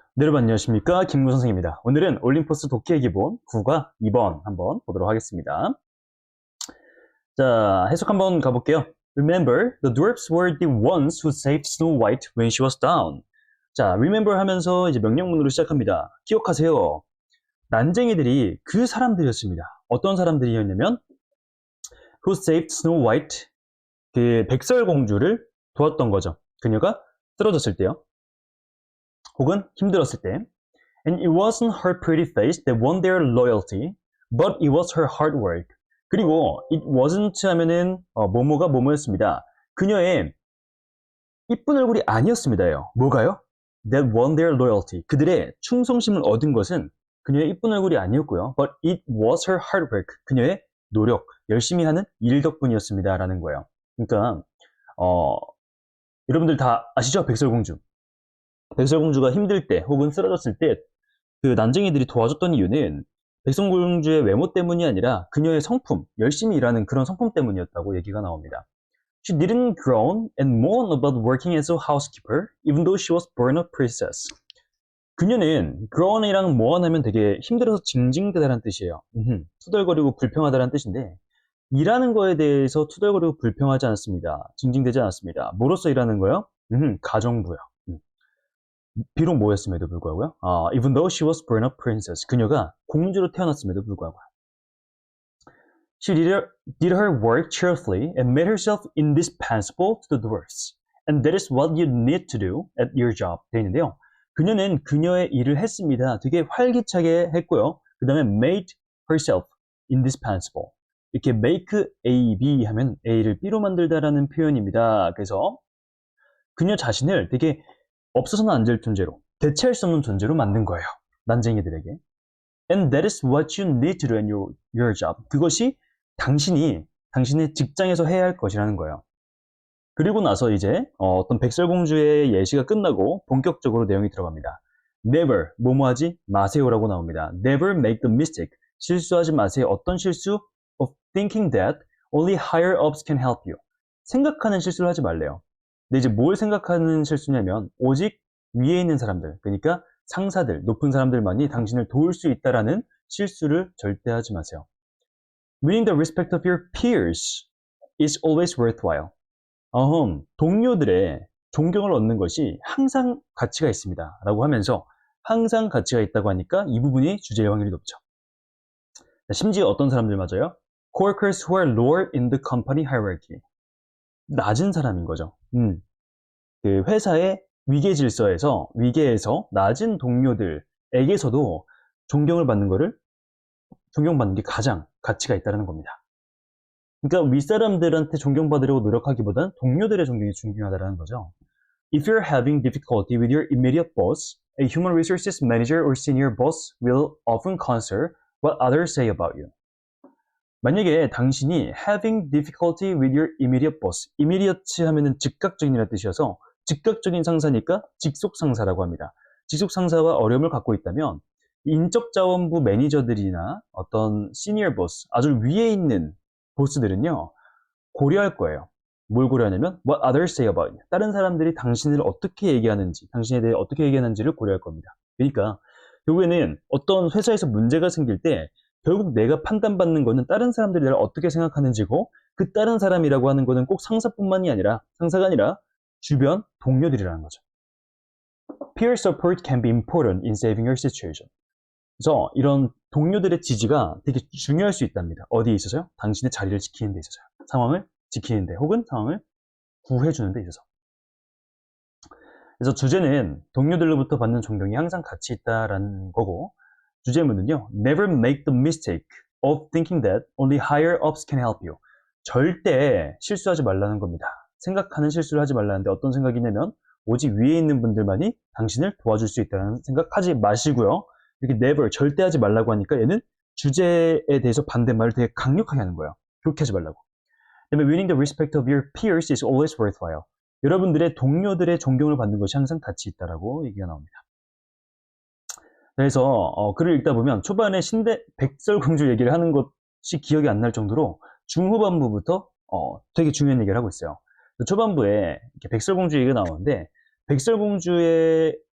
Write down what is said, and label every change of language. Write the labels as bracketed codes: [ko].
[ko] 네, 여러분 안녕하십니까? 김구 선생입니다. 오늘은 올림포스 독해의 기본 9과 2번 한번 보도록 하겠습니다. 자, 해석 한번 가볼게요. [en] Remember, the dwarfs were the ones who saved Snow White when she was down. [ko] 자, remember 하면서 이제 명령문으로 시작합니다. 기억하세요. 난쟁이들이 그 사람들이었습니다. 어떤 사람들이었냐면 [en] who saved Snow White, [ko] 그 백설공주를 도왔던 거죠. 그녀가 쓰러졌을 때요. 혹은 힘들었을 때. [en] And it wasn't her pretty face that won their loyalty, but it was her hard work. [ko] 그리고 [en] it wasn't [ko] 하면은 뭐뭐가 뭐뭐였습니다. 그녀의 이쁜 얼굴이 아니었습니다요. 뭐가요? [en] That won their loyalty. [ko] 그들의 충성심을 얻은 것은 그녀의 이쁜 얼굴이 아니었고요. [en] But it was her hard work. [ko] 그녀의 노력, 열심히 하는 일 덕분이었습니다. 라는 거예요. 그러니까 여러분들 다 아시죠? 백설공주. 백설공주가 힘들 때 혹은 쓰러졌을 때 그 난쟁이들이 도와줬던 이유는 백설공주의 외모 때문이 아니라 그녀의 성품, 열심히 일하는 그런 성품 때문이었다고 얘기가 나옵니다. [en] She didn't groan and moan about working as a housekeeper, even though she was born a princess. [ko] 그녀는 groan이랑 moan 하면 되게 힘들어서 징징대다라는 뜻이에요. 투덜거리고 불평하다라는 뜻인데 일하는 거에 대해서 투덜거리고 불평하지 않았습니다. 징징대지 않았습니다. 뭐로서 일하는 거요? 가정부요. 비록 뭐였음에도 불구하고요. [en] Even though she was born a princess. [ko] 그녀가 공주로 태어났음에도 불구하고. [en] She did her work cheerfully and made herself indispensable to the dwarfs. And that is what you need to do at your job. [ko] 되어 있는데요. 그녀는 그녀의 일을 했습니다. 되게 활기차게 했고요. 그 다음에 [en] made herself indispensable. [ko] 이렇게 make A, B 하면 A를 B로 만들다라는 표현입니다. 그래서 그녀 자신을 되게 없어서는 안 될 존재로, 대체할 수 없는 존재로 만든 거예요. 난쟁이들에게. [en] And that is what you need to do in your job. [ko] 그것이 당신의 직장에서 해야 할 것이라는 거예요. 그리고 나서 이제 어떤 백설공주의 예시가 끝나고 본격적으로 내용이 들어갑니다. Never, 뭐뭐하지 마세요라고 나옵니다. [en] Never make the mistake. [ko] 실수하지 마세요. 어떤 실수? [en] Of thinking that only higher ups can help you. [ko] 생각하는 실수를 하지 말래요. 근데 이제 뭘 생각하는 실수냐면 오직 위에 있는 사람들, 그러니까 상사들, 높은 사람들만이 당신을 도울 수 있다라는 실수를 절대 하지 마세요. [en] Winning the respect of your peers is always worthwhile. [ko] 동료들의 존경을 얻는 것이 항상 가치가 있습니다. 라고 하면서 항상 가치가 있다고 하니까 이 부분이 주제일 확률이 높죠. 심지어 어떤 사람들 맞아요? [en] Coworkers who are lower in the company hierarchy. [ko] 낮은 사람인 거죠. 그 회사의 위계에서 낮은 동료들에게서도 존경받는 게 가장 가치가 있다는 겁니다. 그러니까 윗사람들한테 존경받으려고 노력하기보다는 동료들의 존경이 중요하다는 거죠. [en] If you're having difficulty with your immediate boss, a human resources manager or senior boss will often consider what others say about you. [ko] 만약에 당신이 [en] having difficulty with your immediate boss, [ko] immediate 하면은 즉각적인이라는 뜻이어서 즉각적인 상사니까 직속 상사라고 합니다. 직속 상사와 어려움을 갖고 있다면 인적자원부 매니저들이나 어떤 시니어 보스, 아주 위에 있는 보스들은요 고려할 거예요. 뭘 고려하냐면 [en] what others say about you. [ko] 다른 사람들이 당신을 어떻게 얘기하는지, 당신에 대해 어떻게 얘기하는지를 고려할 겁니다. 그러니까 결국에는 어떤 회사에서 문제가 생길 때 결국 내가 판단받는 거는 다른 사람들이 나를 어떻게 생각하는지고 그 다른 사람이라고 하는 거는 꼭 상사가 아니라 주변 동료들이라는 거죠. [en] Peer support can be important in saving your situation. [ko] 그래서 이런 동료들의 지지가 되게 중요할 수 있답니다. 어디에 있어서요? 당신의 자리를 지키는 데 있어서요. 상황을 지키는 데 혹은 상황을 구해주는 데 있어서. 그래서 주제는 동료들로부터 받는 존경이 항상 가치 있다라는 거고 주제문은요. [en] Never make the mistake of thinking that only higher ups can help you. [ko] 절대 실수하지 말라는 겁니다. 생각하는 실수를 하지 말라는데 어떤 생각이냐면 오직 위에 있는 분들만이 당신을 도와줄 수 있다는 생각하지 마시고요. 이렇게 never, 절대 하지 말라고 하니까 얘는 주제에 대해서 반대말을 되게 강력하게 하는 거예요. 그렇게 하지 말라고. 그다음에 [en] winning the respect of your peers is always worthwhile. [ko] 여러분들의 동료들의 존경을 받는 것이 항상 가치 있다라고 얘기가 나옵니다. 그래서 글을 읽다 보면 초반에 백설공주 얘기를 하는 것이 기억이 안 날 정도로 중후반부부터 되게 중요한 얘기를 하고 있어요. 초반부에 이렇게 백설공주 얘기가 나오는데 백설공주에게